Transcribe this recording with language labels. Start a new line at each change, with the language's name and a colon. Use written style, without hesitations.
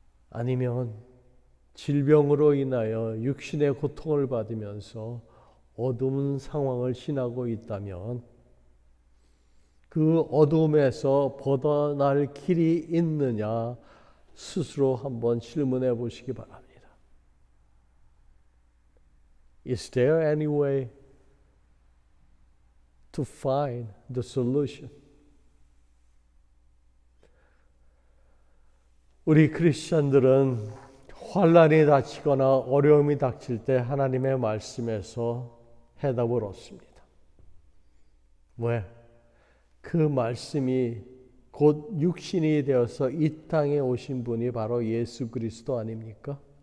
Korean: 아니면 질병으로 인하여 육신의 고통을 받으면서 어두운 상황을 지나고 있다면 그 어둠에서 벗어날 길이 있느냐 스스로 한번 질문해 보시기 바랍니다.
English: Is there any way to find the solution?
Korean: 우리 크리스천들은 환난이 닥치거나 어려움이 닥칠 때 하나님의 말씀에서 해답을 얻습니다. 왜? 그 말씀이 곧 육신이 되어서 이 땅에 오신 분이 바로 예수 그리스도 아닙니까?